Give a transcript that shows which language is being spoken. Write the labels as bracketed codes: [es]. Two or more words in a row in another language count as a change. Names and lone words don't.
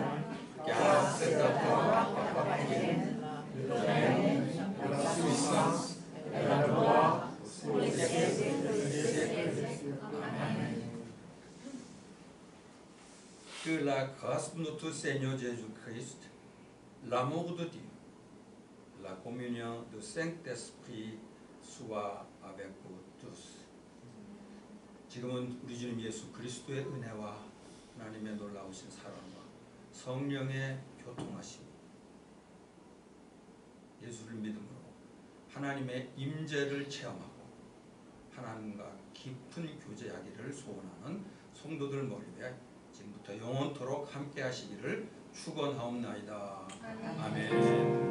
[fr] Car c'est à toi qu'appartiennent le règne, la puissance et la gloire pour les siècles des siècles. Amen. Que la grâce de notre Seigneur Jésus-Christ, l'amour de Dieu, la communion du Saint-Esprit soit avec vous tous. [ko] 지금은 우리 주님 예수 그리스도의 은혜와 하나님의 놀라우신 사랑과 성령의 교통하심, 예수를 믿음으로 하나님의 임재를 체험하고 하나님과 깊은 교제하기를 소원하는 성도들 머리 위에 지금부터 영원토록 함께 하시기를 축원하옵나이다.